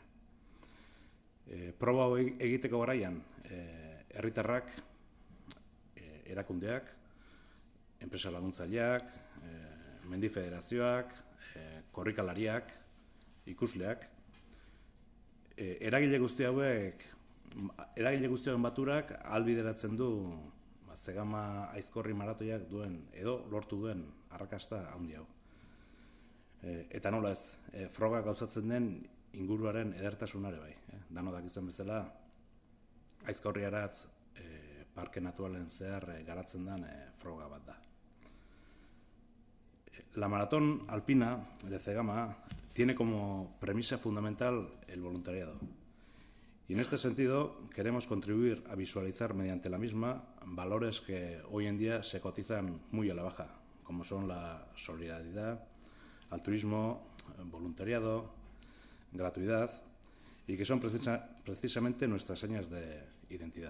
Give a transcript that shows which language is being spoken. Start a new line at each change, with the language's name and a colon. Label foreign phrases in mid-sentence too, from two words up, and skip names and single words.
Basque: Proba egiteko garaian, herritarrak, erakundeak, enpresa laguntzaileak, mendi federazioak, korrikalariak, ikusleak, eragile guzti hauen baturak ahalbideratzen du Zegama Aizkorri maratoiak duen edo lortu duen arrakasta handi hau. Eta nola ez, froga gauzatzen den inguruaren edertasunare bai. Dano dakizuen bezala, Aizkorri Aratz parke naturalen zehar garatzen den froga bat da.
Spanish: La maratón alpina de Zegama tiene como premisa fundamental el voluntariado. Y en este sentido queremos contribuir a visualizar mediante la misma valores que hoy en día se cotizan muy a la baja, como son la solidaridad, altruismo, voluntariado, gratuidad, y que son precisamente nuestras señas de identidad.